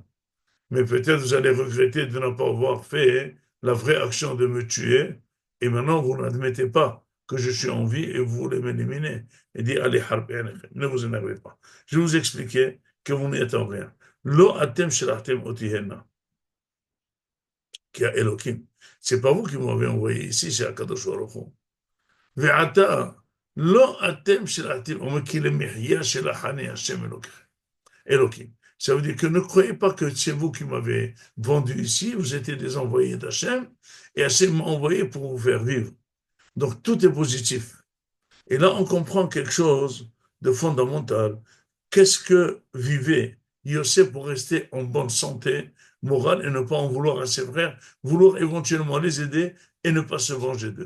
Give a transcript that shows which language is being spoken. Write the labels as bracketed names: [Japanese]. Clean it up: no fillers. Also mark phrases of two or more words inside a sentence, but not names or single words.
[French] Mais peut-être vous allez regretter de ne pas avoir fait la vraie action de me tuer, et maintenant vous n'admettez pas que je suis en vie et vous voulez m'éliminer. Il dit, allez, ne vous énervez pas. Je vais vous expliquer que vous n'êtes en rien. [Hebrew] לא אתם שלחתם אותי הנה. [French] qui a Elohim. C'est pas vous qui m'avez envoyé ici, c'est [Hebrew] הקדוש ברוך הוא. ועתה, לא אתם שלחתם, כי למחיה שלחני השם אלוהים. [French] Ça veut dire que ne croyez pas que c'est vous qui m'avez vendu ici, vous étiez des envoyés d'Hachem, et Hachem m'a envoyé pour vous faire vivre. Donc tout est positif. Et là, on comprend quelque chose de fondamental. Qu'est-ce que vivait Yosef pour rester en bonne santé morale et ne pas en vouloir à ses frères, vouloir éventuellement les aider et ne pas se venger d'eux?